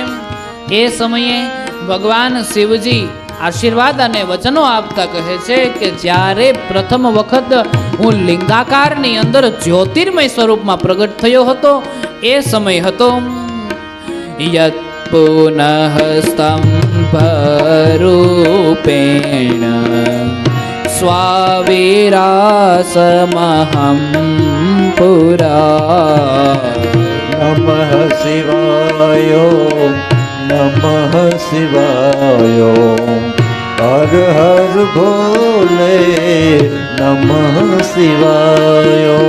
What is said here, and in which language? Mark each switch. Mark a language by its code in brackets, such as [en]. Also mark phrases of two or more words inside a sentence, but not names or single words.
[gu] એ સમયે ભગવાન શિવજી આશીર્વાદ અને વચનો આપતા કહે છે કે જ્યારે પ્રથમ વખત હું લિંગાકારની અંદર જ્યોતિર્મય સ્વરૂપમાં પ્રગટ થયો હતો એ સમય હતો. [sa] यत पुनः स्तंभ भरूपेण स्वाविरासमहं पुरा। नमः शिवाय नमः शिवाय हर हर भोले नमः शिवाय।